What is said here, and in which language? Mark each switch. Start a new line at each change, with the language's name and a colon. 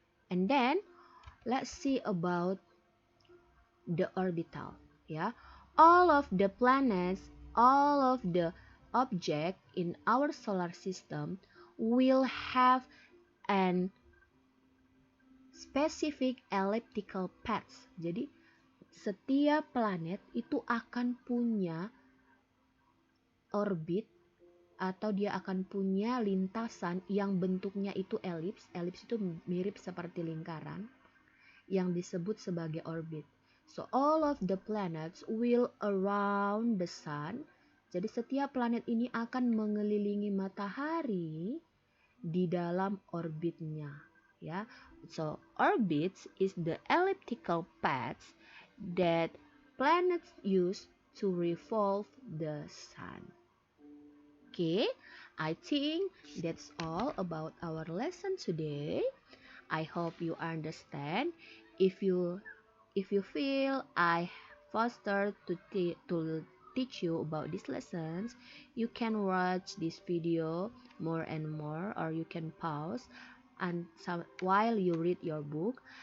English: And then let's see about the orbital. Yeah, all of the planets, all of the object in our solar system will have an specific elliptical path.
Indonesian: Jadi setiap planet itu akan punya orbit atau dia akan punya lintasan yang bentuknya itu elips. Elips itu mirip seperti lingkaran yang disebut sebagai orbit.
English: So all of the planets will around the sun.
Indonesian: Jadi setiap planet ini akan mengelilingi matahari di dalam orbitnya, ya.
English: So orbits is the elliptical paths that planets use to revolve the sun. Okay, I think that's all about our lesson today. I hope you understand. If you feel I faster to teach you about these lessons, you can watch this video more and more, or you can pause and while you read your book.